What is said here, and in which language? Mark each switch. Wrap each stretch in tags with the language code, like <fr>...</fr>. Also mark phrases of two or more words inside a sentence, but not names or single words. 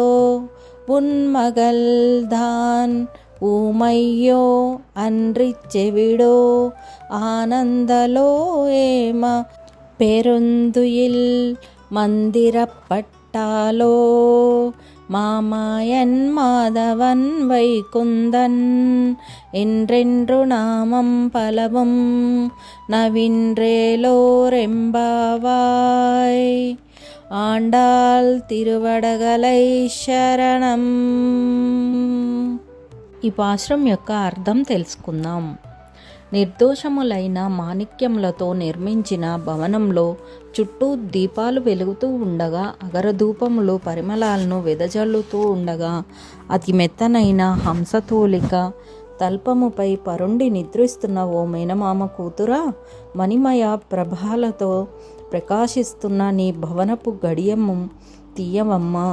<ta>உன்மகள் தான் ஊமையோ அன்றிச் செவிடோ ஆனந்தலோ ஏம பெருந்துயில் மந்திரப்பட்டாலோ மாமாயன் மாதவன் வைகுந்தன் என்றென்று நாமம் பலவும் நவின்றேலோரெம்பாவாய்.</ta> <te>ఆండాల్ తిరువడగలై శరణం. ఈ పాశురం యొక్క అర్థం తెలుసుకుందాం. నిర్దోషములైన మాణిక్యములతో నిర్మించిన భవనంలో చుట్టూ దీపాలు వెలుగుతూ ఉండగా, అగరధూపములు పరిమళాలను వెదజల్లుతూ ఉండగా, అతి మెత్తనైన హంసతూలిక తల్పముపై పరుండి నిద్రిస్తున్న ఓ మేనమామ కూతురా, మణిమయ ప్రభాలతో ప్రకాశిస్తున్న నీ భవనపు గడియము తీయవమ్మా.</te>